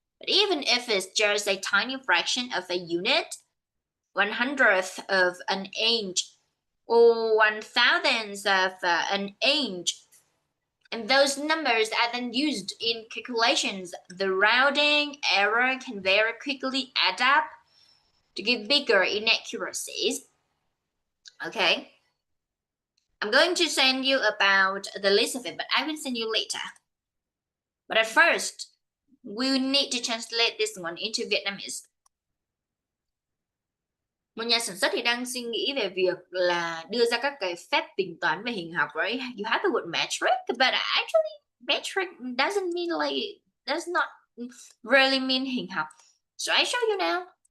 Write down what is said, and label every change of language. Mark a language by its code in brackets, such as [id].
[en] But even if it's just a tiny fraction of a unit, 1/100th of an inch, or 1/1000th of an inch, and those numbers are then used in calculations, the rounding error can very quickly add up to give bigger inaccuracies. Okay, I'm going to send you about the list of it, but I will send you later. But at first, we need to translate this one into Vietnamese. [vi] Một nhà sản xuất thì đang suy nghĩ về việc là đưa ra các cái phép tính toán về hình học, right? [en] You have the word metric, but actually metric doesn't mean like, does not really mean hình học. So I show you now.